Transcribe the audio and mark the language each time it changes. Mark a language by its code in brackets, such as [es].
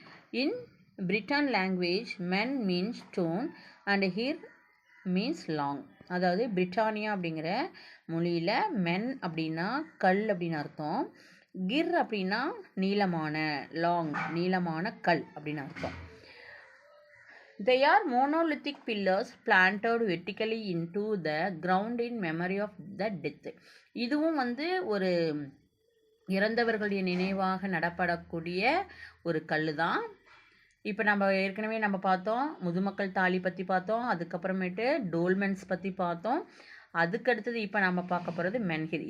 [en] In Britain language men means stone and hir means long. [ta] அதாவது Britannia அப்படிங்கிற மொழியில் மென் அப்படின்னா கல் அப்படின்னு அர்த்தம், கிர் அப்படின்னா நீளமான, லாங் நீளமான கல் அப்படின்னு அர்த்தம். [en] They are monolithic pillars planted vertically into the ground in memory of the death. [ta] இதுவும் வந்து ஒரு இறந்தவர்களுடைய நினைவாக நடப்படக்கூடிய ஒரு கல் தான். இப்போ நம்ம ஏற்கனவே பார்த்தோம் முதுமக்கள் தாலி பற்றி பார்த்தோம், அதுக்கப்புறமேட்டு டோல்மென்ஸ் பற்றி பார்த்தோம், அதுக்கடுத்தது இப்போ நம்ம பார்க்க போகிறது மென்ஹிர்.